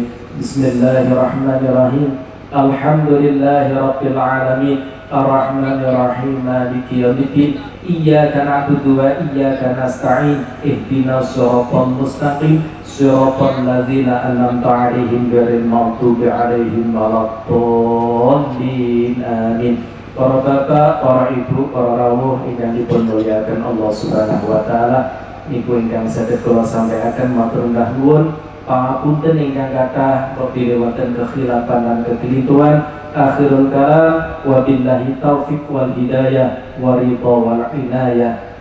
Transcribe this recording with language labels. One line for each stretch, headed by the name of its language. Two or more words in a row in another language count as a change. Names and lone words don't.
Arabic: بسم الله الرحمن الرحيم. الحمد لله رب العالمين. الرحمن الرحيم. مالك يوم الدين. إياك نعبد وإياك نستعين. اهدنا الصراط المستقيم. صراط الذين أنعمت عليهم غير المغضوب عليهم ولا الضالين. Amin.
Javanese: Para bapak, para ibu, para rawuh ingkang dipunmuliakan
Arabic: الله سبحانه وتعالى,
Javanese: niku ingkang saged kula sampaiaken matur nuwun pangapunten ingkang kathah apabila wonten kekhilafan lan kekeliruan.
Arabic: آخر الكلام وبالله التوفيق والهداية والرضا والعناية.